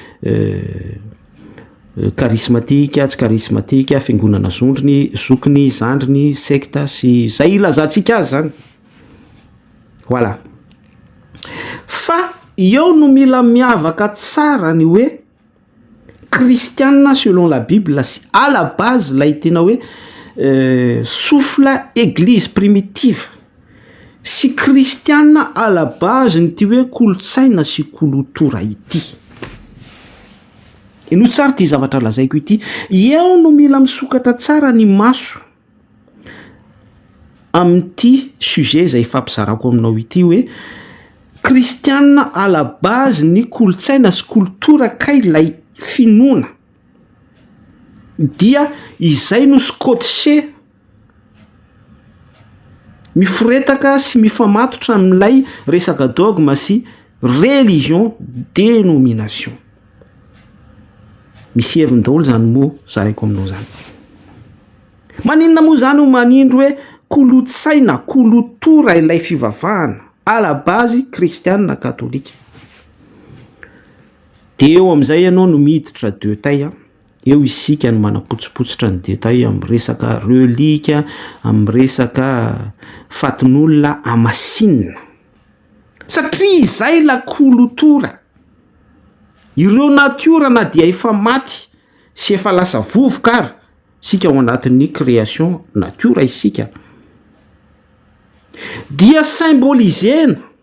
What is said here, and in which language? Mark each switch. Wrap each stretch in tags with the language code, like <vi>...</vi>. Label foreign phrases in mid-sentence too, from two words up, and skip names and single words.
<mg>charismatique tsy charismatique fiangonana zokiny zandriny secte sy zay ilazantsika azy zany voilà fa eo no mila miavaka tsara ny hoe kristianina</mg> <fr>selon la bible</fr> <mg>sy</mg> <fr>à la base</fr> <mg>lay tena hoe</mg> <fr>souffle église primitive</fr> <mg>sy kristianina</mg> <fr>à la base</fr> <mg>ny ty hoe kolotsaina sy kolotora ity ino tsara ty zavatra lazaiko ity eo no mila misokatra tsara ny maso amin'ity sujet zay fampizarako aminao ity hoe kristianina</mg> <fr>à la base</fr> <mg>ny kolotsaina sy kolotora kay lay finoana dia izay no scotché miforetaka sy mifamatotra amin'ilay resaka dogme sy</mg> <fr>religion dénomination</fr> <mg>misy heviny daholo zany moa zaraiko aminao zany maninona moa zany ho manindro hoe kolotsaina kolotora ilay fivavahana</mg> <fr>à la base</fr> <mg>kristianina katolika de eo am'izay ianao no miditra</mg> <fr>deux taille</fr> <mg>eo isika no manapotsipotsitra ny</mg> <fr>deux taille</fr> <mg>amin'ny resaka relika amin'ny resaka fatin'olona amasinina satria izay la kolotora ireo natiora na dia efa maty sy efa lasa vovoka ary sika ao anatin'ny création natiora isika dia symbolisena</mg>